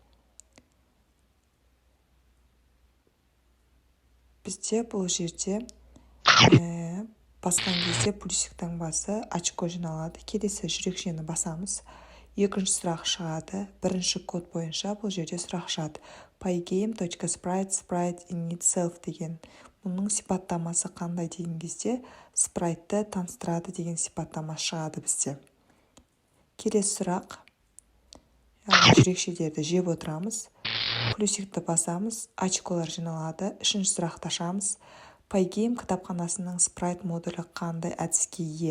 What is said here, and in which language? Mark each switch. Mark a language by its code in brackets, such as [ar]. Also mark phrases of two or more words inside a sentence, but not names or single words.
[kk] Бізде бұл жерде басқан кезде плюсиктің басы очко жиналады. Келесі жүрекшені басамыз. Екінші сұрақ шығады. Бірінші код бойынша бұл жерде сұрақ шығады. [en] Pygame.sprite sprite init self деген. [kk] Мұның сипаттамасы қандай деген кезде спрайтты таныстырады деген сипаттама шығады бізде. Келесі сұрақ: жүрекшелерді жеп отырамыз. Плюсикті басамыз, очколар жиналады. Үшінші сұрақты ашамыз. Pygame кітапханасының спрайт модулі қандай әдіске ие?